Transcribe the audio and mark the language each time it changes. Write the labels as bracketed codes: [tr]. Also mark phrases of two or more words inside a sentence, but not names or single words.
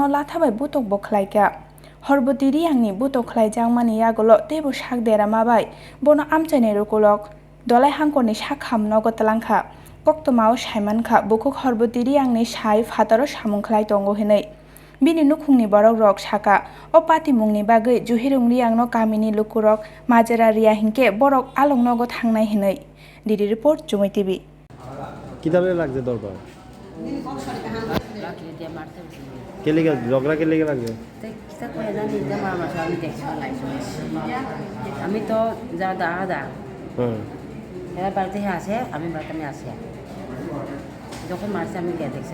[trp] लाथाबाय बुतक बखलायका हरबती रियांनि बुतक खलायजां मानि यागल तेबो साक देरा माबाय बनो आमचायनाय रुकुलक दलाय हांकरनि साक हामनो गतलांखा कक्तमाव सायमानखा बुकुक हरबती रियांनि साय फातारो सामुंखलाय दंगो हनै बिनि नुखुंनि बरक रक साका अ पातिमुंनि बागै जुहिरुं रियांनो गामिनि लुकुरक माजेरा रिया हिंके बरक आलंनगो थांनाय हनै डिडि रिपोर्ट जुमै टीवी [bn] কিভাবে লাগছে দরকার কেলিগে ঝগড়া কেলিগে লাগছে আমি তো যা দাদা এরা বাড়িতে আসে আমি বাড়িতে আসি যখন মারছে আমি গিয়ে দেখছি